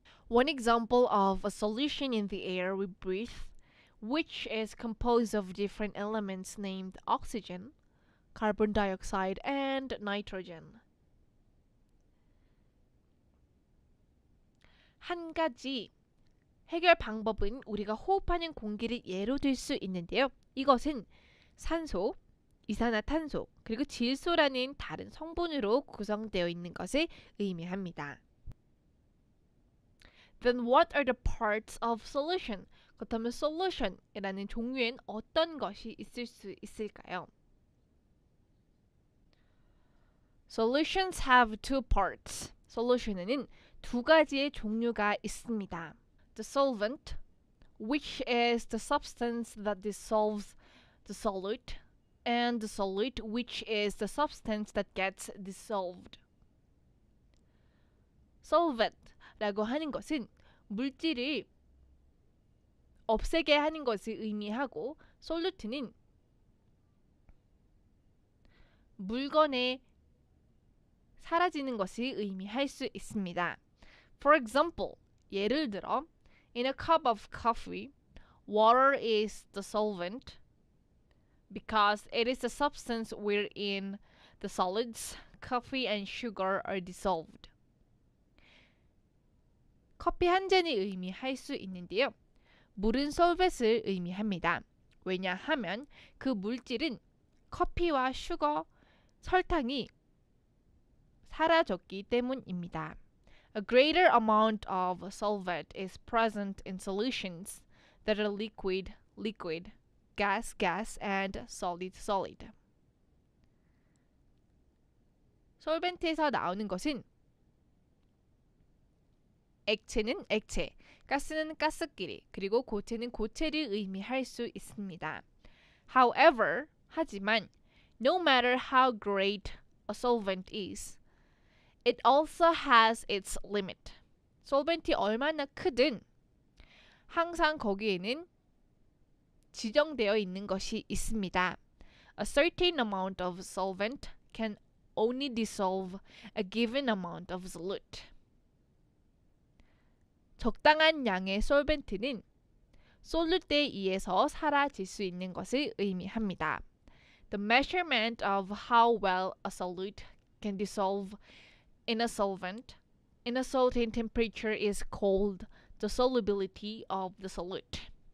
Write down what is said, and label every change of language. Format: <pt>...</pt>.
<en>One example of a solution in the air we breathe, which is composed of different elements named oxygen, carbon dioxide, and nitrogen.</en> <ko>한 가지 해결 방법은 우리가 호흡하는 공기를 예로 들 수 있는데요. 이것은 산소, 이산화탄소, 그리고 질소라는 다른 성분으로 구성되어 있는 것을 의미합니다.</ko> <en>Then what are the parts of solution?</en> <ko>그렇다면 solution이라는 종류엔 어떤 것이 있을 수 있을까요?</ko> <en>Solutions have two parts.</en> <ko>solution에는 두 가지의 종류가 있습니다.</ko> <en>The solvent, which is the substance that dissolves the solute, and the solute, which is the substance that gets dissolved.</en> <ko>solvent라고 하는 것은 물질을 없애게 하는 것을 의미하고 솔루트는 물건에 사라지는 것을 의미할 수 있습니다.</ko> <en>For example,</en> <ko>예를 들어</ko> <en>In a cup of coffee, water is the solvent because it is the substance wherein the solids, coffee and sugar are dissolved.</en> <ko>커피 한 잔을 의미할 수 있는데요. 물은 솔벳을 의미합니다. 왜냐하면 그 물질은 커피와 슈거, 설탕이 사라졌기 때문입니다.</ko> <en>A greater amount of solvent is present in solutions that are liquid, liquid, gas, gas, and solid, solid.</en> <ko>솔벤트에서 나오는 것은 액체는 액체, 가스는 가스끼리, 그리고 고체는 고체를 의미할 수 있습니다.</ko> <en>However,</en> <ko>하지만,</ko> <en>no matter how great a solvent is, it also has its limit.</en> <ko>솔벤트이 얼마나 크든 항상 거기에는 지정되어 있는 것이 있습니다.</ko> <en>A certain amount of solvent can only dissolve a given amount of solute.</en> <ko>적당한 양의 솔벤트는 솔루트에 의해서 사라질 수 있는 것을 의미합니다.</ko> <en>The measurement of how well a solute can dissolve in a solvent in a certain temperature is called the solubility of the solute.</en>